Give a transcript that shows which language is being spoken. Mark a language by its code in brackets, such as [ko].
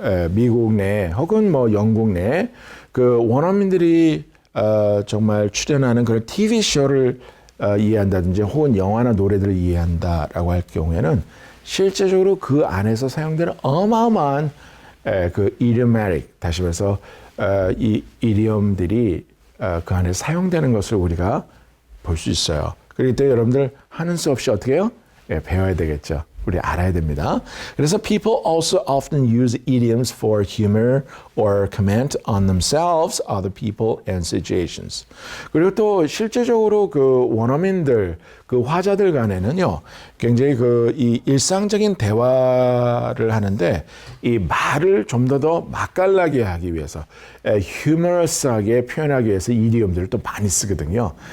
[ko] 미국 내 혹은 뭐 영국 내 원어민들이 정말 출연하는 그런 TV 쇼를 이해한다든지 혹은 영화나 노래들을 이해한다라고 할 경우에는 실제적으로 그 안에서 사용되는 어마어마한 idiomatic 다시 말해서 이 idiom들이 그 안에 사용되는 것을 우리가 볼 수 있어요. 그렇기 때문에 여러분들 하는 수 없이 어떻게 해요? 배워야 되겠죠. 우리 알아야 됩니다. 그래서 [en] people also often use idioms for humor or comment on themselves, other people, and situations. [ko] 그리고 또 실제적으로 원어민들, 화자들 간에는요, 굉장히 이 일상적인 대화를 하는데 이 말을 좀 더 맛깔나게 하기 위해서, 휴머러스하게 표현하기 위해서 이디엄들을 또 많이 쓰거든요.